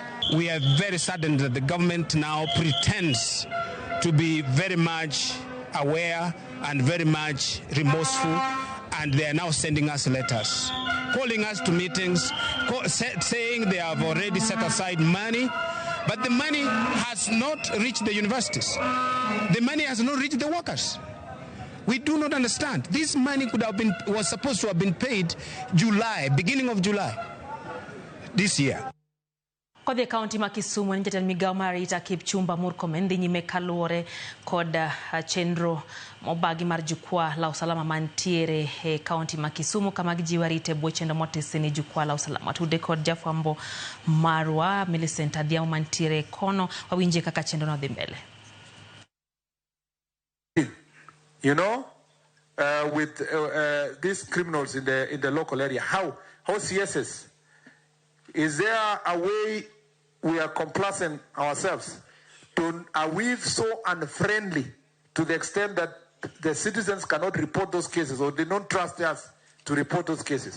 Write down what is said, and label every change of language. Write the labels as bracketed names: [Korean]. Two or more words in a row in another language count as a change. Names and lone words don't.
[English] We are very saddened that the government now pretends to be very much aware and very much remorseful, and they are now sending us letters, calling us to meetings, saying they have already set aside money, but the money has not reached the universities. The money has not reached the workers. We do not understand. This money was supposed to have been paid beginning of July this year. [Luo (Kenya and Tanzania)] Kodhi kaunti ma Kisumu ni jatend migao mar arita Kipchumba Murkomen dhi nyime kaluwore kod chenro mobagi mar [Swahili] jukwaa la usalama [Luo (Kenya and Tanzania)] mantiere e kaunti ma Kisumu kama gijiwo arita e bwo chenro motisi ni [Swahili] jukwaa la usalama. [Luo (Kenya and Tanzania)] Tude kod jafwambo marwa Millicent Adhiambo mantiere kono wawinje kaka chenro no dhi mbele. [English] You know, with these criminals in the local area, how CSS, is there a way we are complacent ourselves? Are we so unfriendly to the extent that the citizens cannot report those cases, or they don't trust us to report those cases?